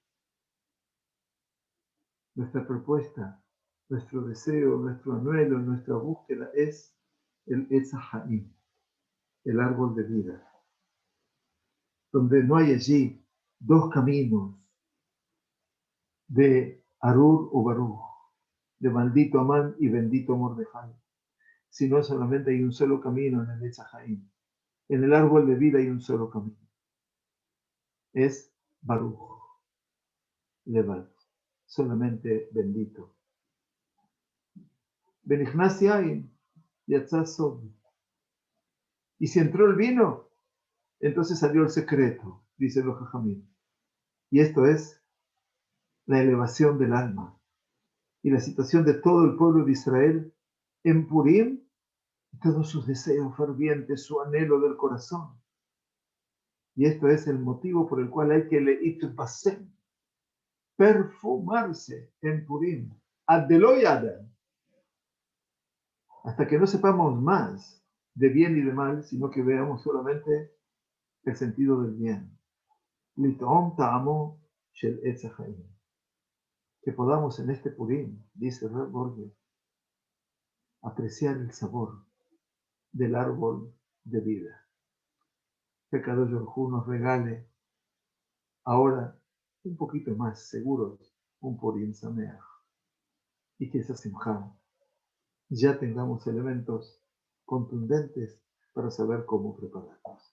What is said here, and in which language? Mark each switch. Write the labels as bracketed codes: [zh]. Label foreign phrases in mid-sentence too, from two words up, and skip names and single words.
[es] Nuestra propuesta, nuestro deseo, nuestro anhelo, nuestra búsqueda es el [he] עץ החיים, [es] el árbol de vida, donde no hay allí dos caminos de Arur o Baruch, de maldito Amán y bendito Mordejai, sino solamente hay un solo camino en el [he] עץ החיים. [es] En el árbol de vida hay un solo camino. [he] Es ברוך, לבד, [es] solamente bendito. [he] נכנס יין, יצא סוד. [es] Y si entró el vino, entonces salió el secreto, dice los Jajamim. Y esto es la elevación del alma y la situación de todo el pueblo de Israel en Purim, todos sus deseos fervientes, su anhelo del corazón. Y esto es el motivo por el cual hay que leitbasem, perfumarse en Purim, adeloyada, hasta que no sepamos más de bien y de mal, sino que veamos solamente el sentido del bien. [he] לטעום טעמו של עץ החיים. [es] Que podamos en este Purim, dice Reb Borges, apreciar el sabor del árbol de vida. Que [he] קדוש ברוך הוא [es] nos regale ahora un poquito más seguros un [he] פורים שמח, [es] y que esa simjá ya tengamos elementos contundentes para saber cómo prepararnos.